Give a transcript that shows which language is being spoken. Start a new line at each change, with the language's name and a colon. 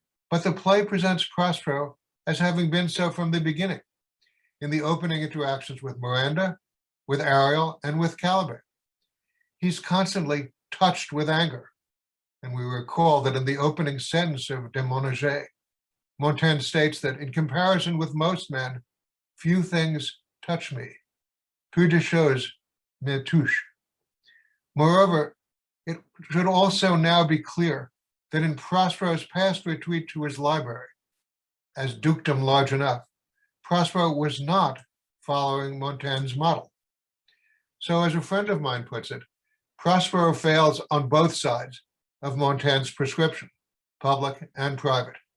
English: But the play presents Prospero as having been so from the beginning, in the opening interactions with Miranda, with Ariel, and with Caliban. He's constantly touched with anger. And we recall that in the opening sentence of De Montaignac, Montaigne states that in comparison with most men, few things touch me.
French: Peu de choses me touchent.
English: Moreover, it should also now be clear that in Prospero's past retreat to his library, as dukedom large enough, Prospero was not following Montaigne's model. So as a friend of mine puts it, Prospero fails on both sides of Montaigne's prescription, public and private.